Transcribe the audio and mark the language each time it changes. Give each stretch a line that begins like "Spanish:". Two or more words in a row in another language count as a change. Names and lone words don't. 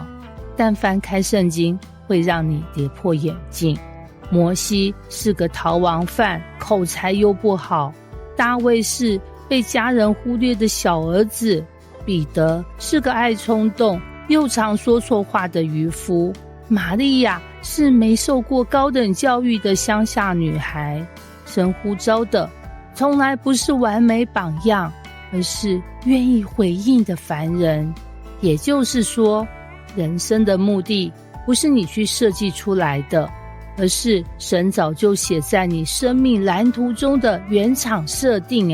Chinese: 但翻開聖經會讓你跌破眼鏡。摩西是個逃亡犯，口才又不好；大衛是被家人忽略的小兒子；彼得是個愛衝動又常說錯話的漁夫；瑪利亞是沒受過高等教育的鄉下女孩。神呼召的從來不是完美榜樣，而是願意回應的凡人。也就是說，人生的目的不是你去設計出來的，而是神早就寫在你生命藍圖中的原廠設定。